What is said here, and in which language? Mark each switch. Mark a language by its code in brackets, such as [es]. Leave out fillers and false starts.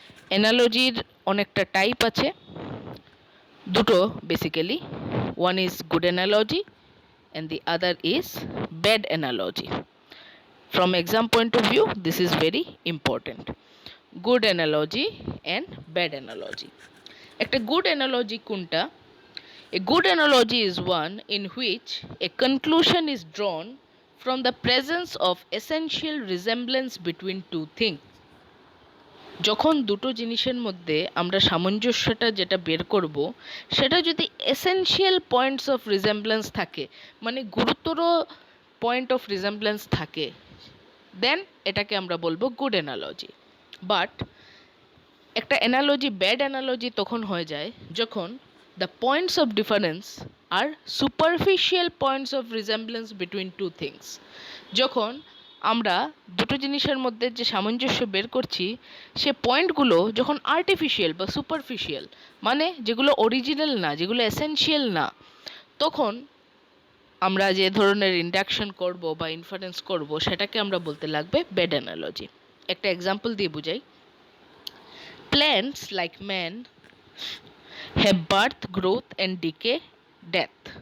[bn] অ্যানালজির অনেকটা টাইপ আছে, দুটো [en] Basically, one is good analogy and the other is bad analogy. From exam point of view this is very important, good analogy and bad analogy. [bn] একটা good analogy কোনটা? [en] A good analogy is one in which a conclusion is drawn from the presence of essential resemblance between two things. [bn] যখন দুটো জিনিসের মধ্যে আমরা সামঞ্জস্যটা যেটা বের করব, সেটা যদি [en] essential points of resemblance [bn] থাকে, মানে গুরুতর [en] point of resemblance থাকে, then [bn] এটাকে আমরা বলবো গুড অ্যানালজি। বাট একটা অ্যানালজি ব্যাড অ্যানালজি তখন হয়ে যায় যখন [en] the points of difference are superficial points of resemblance between two things. [bn] যখন আমরা দুটো জিনিসের মধ্যে যে সামঞ্জস্য বের করছি, সে পয়েন্টগুলো যখন আর্টিফিশিয়াল বা সুপারফিশিয়াল, মানে যেগুলো অরিজিনাল না, যেগুলো এসেনশিয়াল না, তখন আমরা যে ধরনের ইন্ডাকশন করব বা ইনফারেন্স করব, সেটাকে আমরা বলতে লাগবে [en] Bad analogy. [bn] একটা এক্সাম্পল দিয়ে বুঝাই। [en] Plants like man have birth, growth and decay, death.